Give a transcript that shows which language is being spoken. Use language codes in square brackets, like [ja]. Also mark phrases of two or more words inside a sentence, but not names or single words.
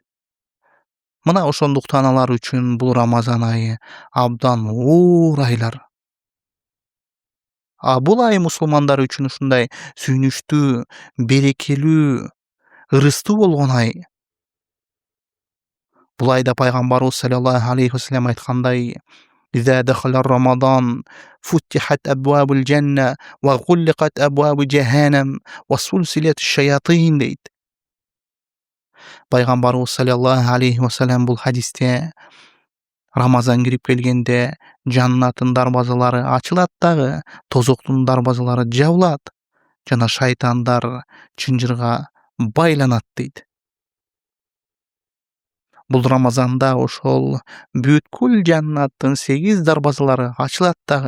[ky] Мына ошондуктан алар үчүн бул Рамазан айы абдан оор айлар. Бул ай мусулмандар үчүн ушундай сүйүнүчтүү, берекелүү, ырыстуу болгон ай. Бул айда пайгамбарыбыз [ar] صلى الله عليه وسلم [ky] айткандай: [ar] "إذا دخل رمضان فتحت أبواب الجنة وغلقت أبواب جهنم وسلسلت الشياطين" [ky] дейт. Пайгамбарыбыз [ar] صلى الله عليه وسلم [ky] бул хадисте Рамазан кирип келгенде жаннаттын дарбазалары ачылат дагы, тозоктун дарбазалары жабылат жана шайтандар чынжырга байланат дейт. Бул Рамазанда ошол бүткүл жаннаттын 8 дарбазалары ачылат дагы.